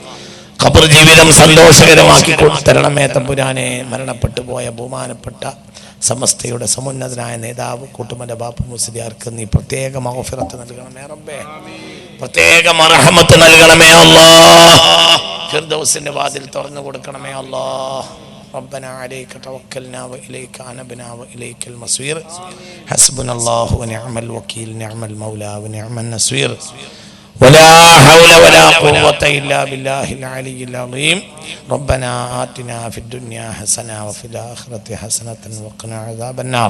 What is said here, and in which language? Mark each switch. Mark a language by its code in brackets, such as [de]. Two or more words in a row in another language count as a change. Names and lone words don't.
[ml] ഖബർ ജീവിതം സന്തോഷകരമാക്കി കൊടുത്തരണമേ തമ്പുരാനെ. മരണപ്പെട്ടു പോയ ബഹുമാനപ്പെട്ട സമസ്തയുടെ സമുന്നതനായ നേതാവ് കൂട്ടുമല ബാപ്പു മുസ്ലിയാർക്ക് നീ പ്രത്യേക മഗ്ഫിറത്ത് നൽകണമേ റബ്ബേ. പ്രത്യേക മർഹമത്ത് നൽകണമേ അല്ലാഹ്. ഫിർദൗസിന്റെ വാതിൽ തുറന്നു കൊടുക്കണമേ അല്ലാഹ്. [ar] ربنا عليك توكلنا وإليك أنبنا وإليك المصير حسبنا الله ونعم الوكيل نعم المولى ونعم النصير ولا حول ولا قوة إلا بالله العلي العظيم. ربنا آتنا في الدنيا حسنة وفي الآخرة حسنة وقنا عذاب النار.